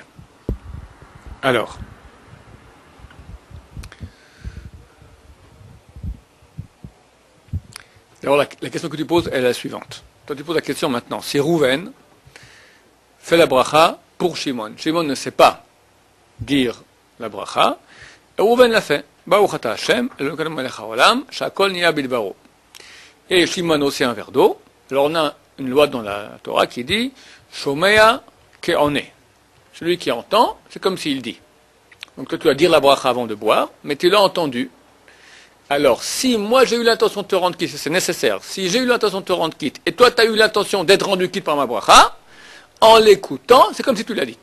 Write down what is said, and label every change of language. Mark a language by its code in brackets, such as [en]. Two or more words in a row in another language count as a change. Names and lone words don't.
[fr] Alors, d'abord la question que tu poses est la suivante. Toi tu poses la question maintenant. Si Rouven fait la bracha pour Shimon. Shimon ne sait pas dire la bracha, et Rouven l'a fait. [he] ברוך אתה השם אלוקינו מלך העולם שהכל נהיה בדברו. [fr] Et Shimon aussi un verre d'eau. Alors on a une loi dans la Torah qui dit [he] שומע כעונה. [fr] Celui qui entend, c'est comme s'il dit. Donc toi tu vas dire la bracha avant de boire, mais tu l'as entendu. Alors si moi j'ai eu l'intention de te rendre quitte, c'est nécessaire, si j'ai eu l'intention de te rendre quitte, et toi tu as eu l'intention d'être rendu quitte par ma bracha, en l'écoutant, c'est comme si tu l'as dit.